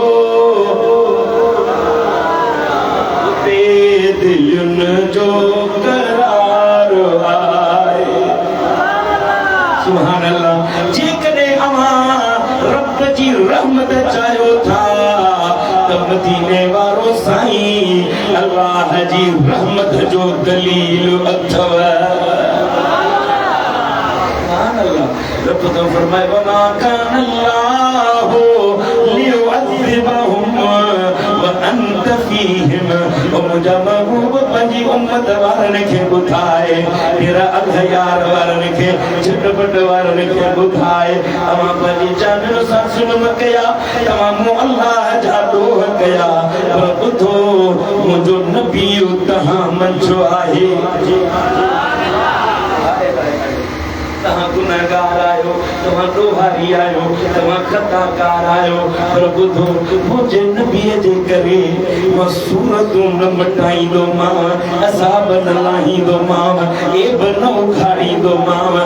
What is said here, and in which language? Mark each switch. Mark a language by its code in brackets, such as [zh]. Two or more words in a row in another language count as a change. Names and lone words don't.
[sd] उते दिलुन जो [ar] سبحان الله [sd] जेकॾहिं अव्हां रब जी रहमत चाहियो था त मदीने वारो साईं अल्लाह जी रहमत जो दलील अथव [ar] سبحان الله [sd] रब तो फरमाए [ar] وما كان الله ليعذبهم وأنت فيهم [sd] मुंहिंजा महबूब पंहिंजी उम्मत वारनि खे ॿुधाए तेरा अघयार वारनि खे झटपट वारनि खे ॿुधाए तव्हां पंहिंजी जाननि सां ज़ुल्म कया तव्हां मूं अल्लाह जा ॾोह कया पर ॿुधो मुंहिंजो नबी तव्हां मंझो आहे तहां गुनहगार आयो, तहां डोहारी आयो, तहां खताकार आयो, पर ॿुधो मुंहिंजे नबीअ जे करे मां सूरतूं न मटाईंदो मां, अज़ाब न लाहींदो मां, एब न उखाड़ींदो मां।